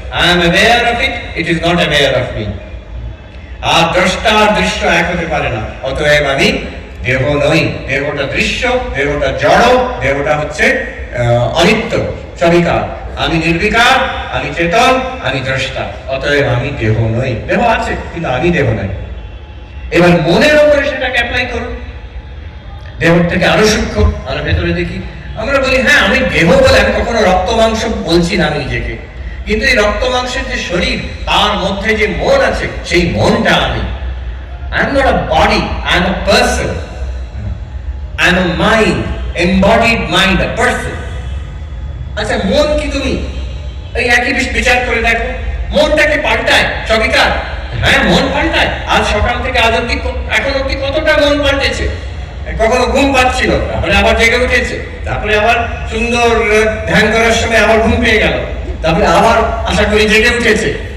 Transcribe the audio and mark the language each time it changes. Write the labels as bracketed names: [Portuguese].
[English] I am aware of it, it is not aware of me। [Bangla] আর দ্রষ্টা আর দৃশ্য এক হতে পারে না। অতএব আমি দেহ নই, দেহটা দৃশ্য, দেহটা জড়, দেহটা হচ্ছে অনিত্য, সবিকার। আমি নির্বিকার, আমি চেতন, আমি দ্রষ্টা। অতএব আমি দেহ নই। দেহ আছে, কিন্তু আমি দেহ নই। এবার মনের উপরে সেটাকে অ্যাপ্লাই করুন। দেহ থেকে আরো সূক্ষ্ম, আমরা ভেতরে দেখি, আমরা বলি হ্যাঁ আমি দেহ বলে, আমি কখনো রক্ত মাংস বলছি না আমি নিজেকে, কিন্তু এই রক্ত মাংসের যে শরীর, তার মধ্যে যে মন আছে, সেই মনটা আমি। [English] I am not a body, I am a person, I am a mind, embodied mind, a person। [Bangla] আচ্ছা, মন কি তুমি? এই একই বিচার করে দেখো, মনটাকে পাল্টায় সবিকার? হ্যাঁ, মন পাল্টায়। আজ সকাল থেকে আজ অব্দি, এখন অব্দি কতটা মন পাল্টেছে। কখনো ঘুম পাচ্ছিল, তারপরে আবার জেগে উঠেছে, তারপরে আবার সুন্দর ধ্যান করার সময় আবার ঘুম পেয়ে গেল, তারপরে আবার আশা করি জেগে উঠেছে।